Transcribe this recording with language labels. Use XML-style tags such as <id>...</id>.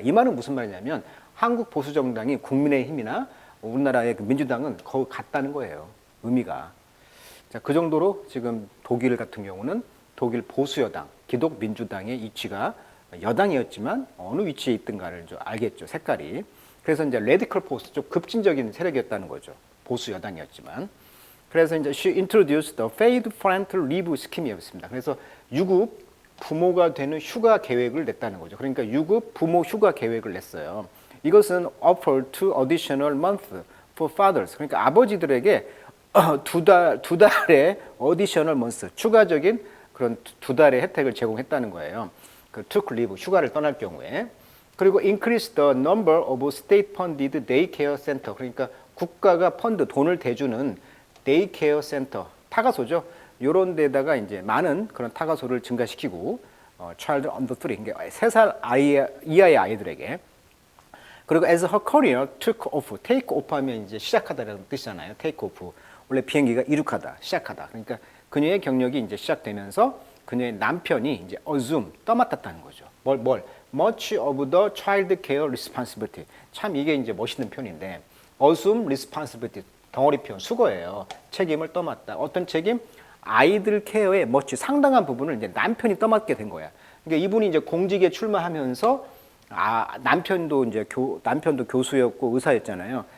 <ko>이 말은 무슨 말이냐면 한국 보수 정당이 국민의힘이나 우리나라의 그 민주당은 거의 같다는 거예요. 의미가. 자, 그 정도로 지금 독일 같은 경우는 독일 보수여당, 기독민주당의 위치가 여당이었지만 어느 위치에 있든가를 좀 알겠죠. 색깔이. 그래서 이제 레디컬 포스, 좀 급진적인 세력이었다는 거죠. 보수 여당이었지만. 그래서 이제</ko> <en>she introduced the paid parental leave scheme이었습니다.</en> <ko>그래서 유급 부모가 되는 휴가 계획을 냈다는 거죠. 그러니까 유급 부모 휴가 계획을 냈어요.</ko> <en>이것은 offer to additional month for fathers.</en> <ko>그러니까 아버지들에게 두 달의</ko> <en>additional months,</en> <ko>추가적인 그런 두 달의 혜택을 제공했다는 거예요. 그</ko> <en>took leave,</en> <ko>휴가를 떠날 경우에.</ko> <en>그리고 increase the number of state funded daycare center.</en> <ko>그러니까 국가가 펀드, 돈을 대주는</ko> <en>daycare center,</en> <ko>타가소죠. 요런 데다가 이제 많은 그런 타가소를 증가시키고,</ko> <en>child under 3,</en> <ko>그러니까 3살 이하의 아이들에게. 그리고</ko> <en>as her career took off, take off</en> <ko>하면 이제 시작하다라는 뜻이잖아요.</ko> <en>take off.</en> <ko>원래 비행기가 이륙하다, 시작하다. 그러니까 그녀의 경력이 이제 시작되면서 그녀의 남편이 이제</ko> <en>assume,</en> <ko>떠맡았다는 거죠. 뭘?</ko> <en>Much of the child care responsibility.</en> <ko>참 이게 이제 멋있는 표현인데,</ko> <en>assume responsibility,</en> <ko>덩어리 표현, 수거예요. 책임을 떠맡다. 어떤 책임? 아이들 케어의 much, 상당한 부분을 이제 남편이 떠맡게 된 거야. 그러니까 이분이 이제 공직에 출마하면서 남편도 이제 남편도 교수였고 의사였잖아요.</ko>